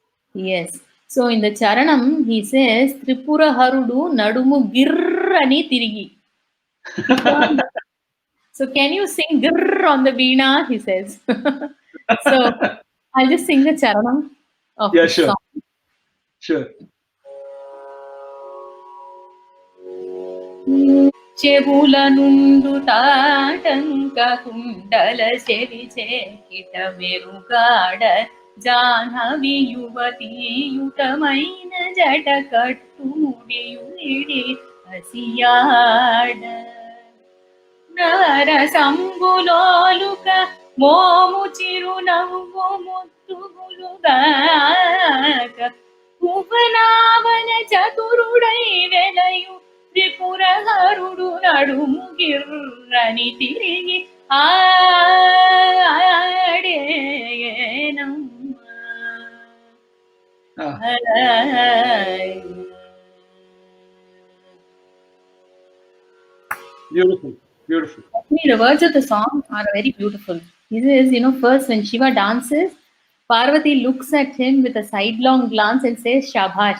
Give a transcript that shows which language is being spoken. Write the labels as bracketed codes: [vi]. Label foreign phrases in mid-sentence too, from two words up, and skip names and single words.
[en] Yes. So in the Charanam, he says, [te] త్రిపుర హరుడు నడుము గిర్రని తిరిగి. [en] He turned. So can you sing grrr on the veena? He says. So I'll just sing the charanam of Yeah. this Sure. song. Sure. [te] చెవుల నుండు తాటంక కుండల చెవి చేకిట మెరుగాడ జాహ్నవి యువతీయుతమైన జట కట్టుముడియుడి హసియాడ నరసంబులోలుక మోము చిరునవ్వు ముద్దుగులుగాక భువనావన చతురుడై వెలయు త్రిపుర హరుడు నడుముగిర్రని తిరుగి ఆడేనమ్మ. [en] Beautiful, beautiful. Actually, the words of the song are very beautiful. This is, first when Shiva dances, Parvati looks at him with a sidelong glance and says, Shabash.